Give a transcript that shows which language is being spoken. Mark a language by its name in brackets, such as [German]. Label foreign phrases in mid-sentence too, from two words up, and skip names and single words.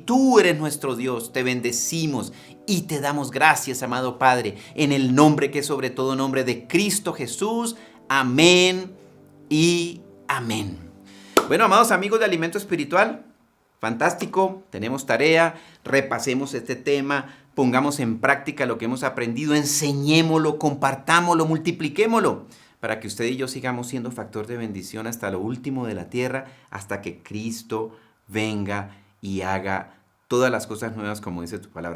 [Spanish] Tú eres nuestro Dios, te bendecimos y te damos gracias, amado Padre, en el nombre que es sobre todo nombre de Cristo Jesús. Amén y amén. Bueno, amados amigos de Alimento Espiritual, fantástico, tenemos tarea, repasemos este tema, pongamos en práctica lo que hemos aprendido, enseñémoslo, compartámoslo, multipliquémoslo, para que usted y yo sigamos siendo factor de bendición hasta lo último de la tierra, hasta que Cristo venga y haga todas las cosas nuevas como dice tu palabra.